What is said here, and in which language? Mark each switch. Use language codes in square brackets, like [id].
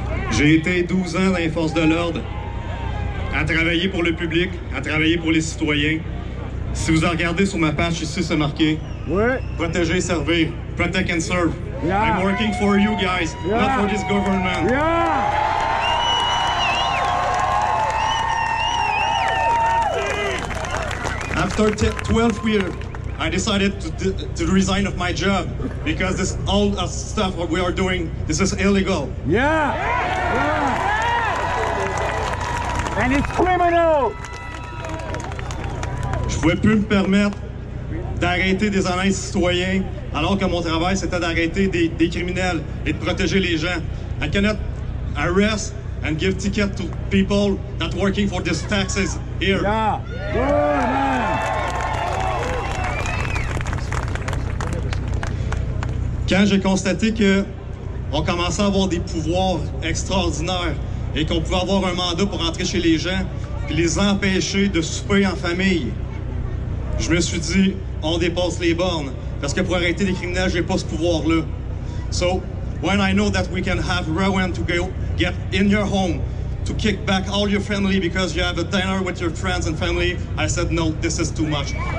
[fr] J'ai été 12 ans dans les forces de l'ordre, à travailler pour le public, à travailler pour les citoyens. Si vous en regardez sur ma page ici, c'est marqué protéger et servir. [en] Protect and serve. Yeah. I'm working for you guys, not for this government. After 12 years, I decided to resign of my job because this all stuff what we are doing, this is illegal. And it's criminal. [fr] Je pouvais plus me permettre d'arrêter des honnêtes citoyens alors que mon travail c'était d'arrêter des criminels et de protéger les gens. [en] I cannot arrest and give ticket to people not working for these taxes here. Yeah. Good, man. [fr] Quand j'ai constaté que on commençait à avoir des pouvoirs extraordinaires et qu'on pouvait avoir un mandat pour entrer chez les gens puis les empêcher de souper en famille, je me suis dit, on dépasse les bornes. Parce que pour arrêter les criminels, j'ai pas ce pouvoir-là. [en] So, when I know that we can have Rowan to go get in your home, to kick back all your family because you have a dinner with your friends and family, I said, no, this is too much.